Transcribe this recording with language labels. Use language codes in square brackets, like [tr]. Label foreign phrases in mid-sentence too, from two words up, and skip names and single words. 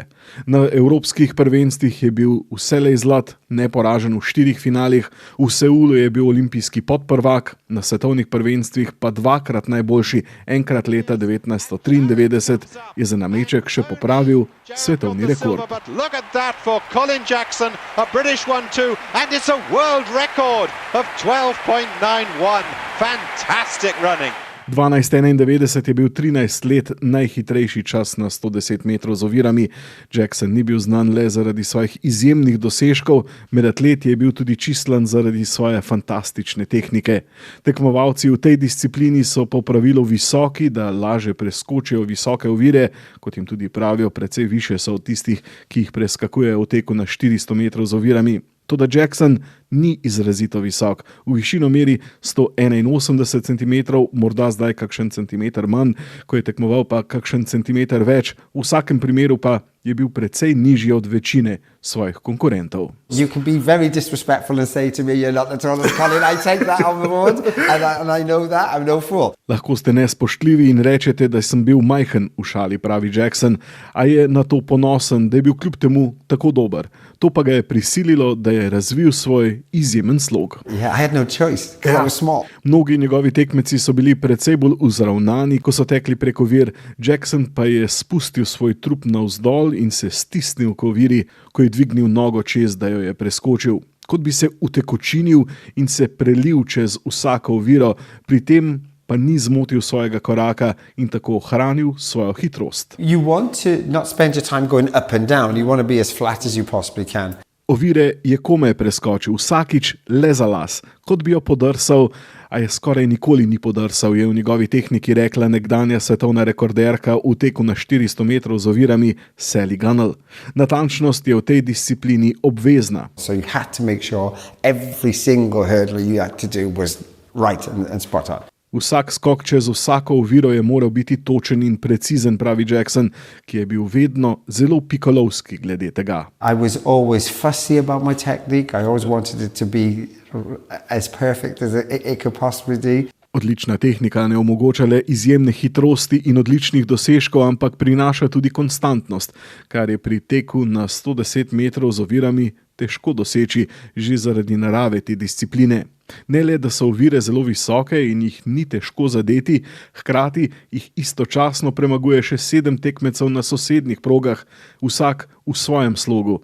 [sl] Na evropskih prvenstvih je bil vselej zlat, neporažen v 4 finalih, v Seulu je bil olimpijski podprvak, na svetovnih prvenstvih pa dvakrat najboljši, enkrat leta 1993 je za nameček še popravil svetovni rekord. [en] Record of 12.91. Fantastic running. [sl] 12.91 je bil 13 let najhitrejši čas na 110 metrov z ovirami. Jackson ni bil znan le zaradi svojih izjemnih dosežkov, med atleti je bil tudi čistlan zaradi svoje fantastične tehnike. Tekmovalci v tej disciplini so po pravilu visoki, da lažje preskočijo visoke ovire, kot jim tudi pravijo, precej više so od tistih, ki jih preskakujejo v teku na 400 metrov z ovirami. Toda Jackson ni izrazito visok. V višino meri 181 cm, morda zdaj kakšen centimeter manj, ko je tekmoval pa kakšen centimeter več. V vsakem primeru pa je bil precej nižji od večine svojih konkurentov. [en] You can be very disrespectful and say to me you're not the tallest, Colin. I take that on board and I know that. I'm no fool. [sl] Lahko ste nespoštljivi in rečete, da sem bil majhen, v šali pravi Jackson, a je na to ponosen, da je bil kljub temu tako dober. To pa ga je prisililo, da je razvil svoj izjemen slog. [en] Yeah, I had no choice, because I was small. [sl] Mnogi njegovi tekmeci so bili precej bolj vzravnani, ko so tekli preko ovir. Jackson pa je spustil svoj trup navzdol in se stisnil k oviri, ko je dvignil nogo čez, da jo je preskočil. Kot bi se utekočinil in se prelil čez vsako oviro, pri tem pa ni zmotil svojega koraka in tako ohranil svojo hitrost. [en] You want to not spend your time going up and down. You want to be as flat as you possibly can. [sl] Ovire je komaj preskočil, vsakič le za las, kot bi jo podrsal, a je skoraj nikoli ni podrsal, je v njegovi tehniki rekla nekdanja svetovna rekorderka v teku na 400 metrov z ovirami Sally Gunnell. Natančnost je v tej disciplini obvezna. [en] So you had to make sure every single hurdle you had to do was right and spot on. [sl] Vsak skok čez vsako oviro je moral biti točen in precizen, pravi Jackson, ki je bil vedno zelo pikolovski glede tega. [en] I was always fussy about my technique. I always wanted it to be as perfect as it could possibly be. [sl] Odlična tehnika ne omogoča le izjemne hitrosti in odličnih dosežkov, ampak prinaša tudi konstantnost, kar je pri teku na 110 metrov z ovirami težko doseči že zaradi narave te discipline. Ne le, da so ovire zelo visoke in jih ni težko zadeti, hkrati jih istočasno premaguje še 7 tekmecev na sosednjih progah, vsak v svojem slogu.